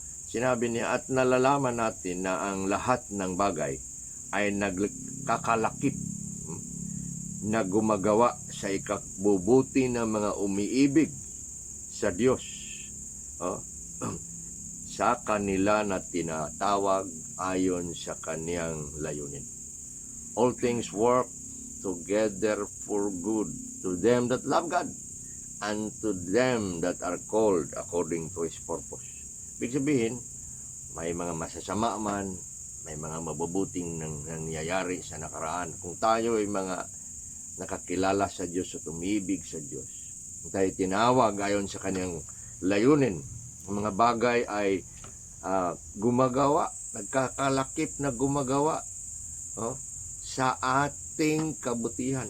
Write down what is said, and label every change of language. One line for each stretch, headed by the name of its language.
Filipino: Sinabi niya, at nalalaman natin na ang lahat ng bagay ay nagkakalakip na gumagawa sa ikabubuti ng mga umiibig sa Diyos, sa kanila na tinatawag ayon sa kaniyang layunin.
English: All things work together for good to them that love God and to them that are called according to His purpose.
Filipino: Ibig sabihin, may mga masasama man, may mga mabubuting nangyayari sa nakaraan. Kung tayo ay mga nakakilala sa Diyos at umibig sa Diyos, kung tayo tinawag ayon sa kaniyang layunin, ang mga bagay ay gumagawa, nagkakalakip na gumagawa sa ating kabutihan.